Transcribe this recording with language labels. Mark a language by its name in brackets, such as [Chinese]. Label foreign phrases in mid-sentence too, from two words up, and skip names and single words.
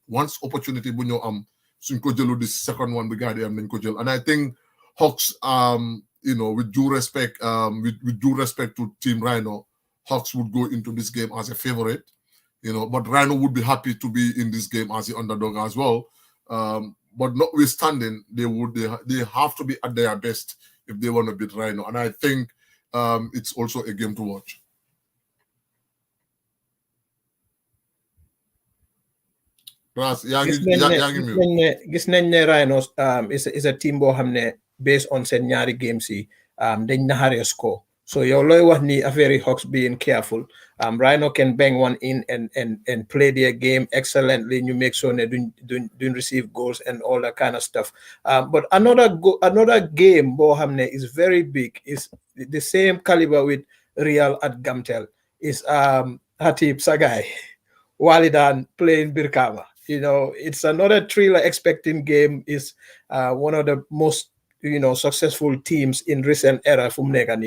[English] Once opportunity when you the second one we got them and I think Hawks with due respect to Team Rhino, Hawks would go into this game as a favorite, but Rhino would be happy to be in this game as the underdog as well. But notwithstanding, they have to be at their best if they want to beat Rhino, and I think it's also a game to watch. Ras, [Wolof] gis nañ ne [English] Rhinos is a team [Wolof] boo xam ne [English] based on seen [Wolof] ñaari games yi dañ naxaree score. So yow looy wax ni affaire [English] Hawks being careful. Rhino can bang one in and play their game excellently. You make sure they don't receive goals and all that kind of stuff. But another game [Wolof] boo xam ne [English] is very big, is the same caliber with Real at Gamtel, is Hatib Sagai Walidan playing Birkama. It's another thriller expecting game. Is one of the most successful teams in recent era from Negani.